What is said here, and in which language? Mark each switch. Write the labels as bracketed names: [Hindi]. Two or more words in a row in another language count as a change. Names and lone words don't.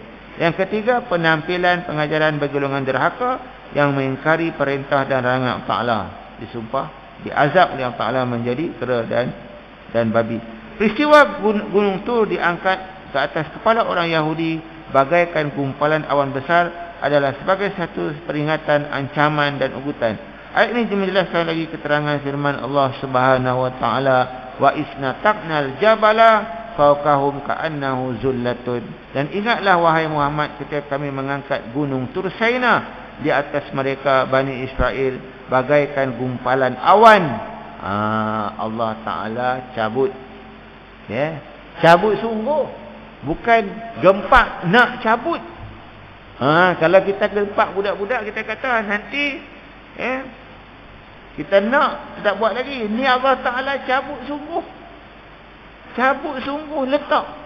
[Malay] Yang ketiga, penampilan pengajaran bagi golongan derhaka yang mengingkari perintah dan larangan Allah Taala, disumpah, diazab oleh Allah Taala menjadi kera dan babi. Peristiwa Gunung Tur diangkat ke atas kepala orang Yahudi bagaikan gumpalan awan besar adalah sebagai satu peringatan, ancaman dan ugutan. Ayat ini menjelaskan lagi keterangan firman Allah [Arabic] سبحانه وتعالى, وإذ نتقنا الجبل فوقهم كأنه ظلة. [Malay] Dan ingatlah wahai Muhammad, ketika kami mengangkat gunung Tur Saina di atas mereka Bani Israel bagaikan gumpalan awan. Allah Taala cabut, ya, cabut sungguh, bukan gempak nak cabut. Kalau kita gempak budak-budak, kita kata nanti, ya, kita nak tak buat lagi. Ni Allah Taala cabut sungguh, letak.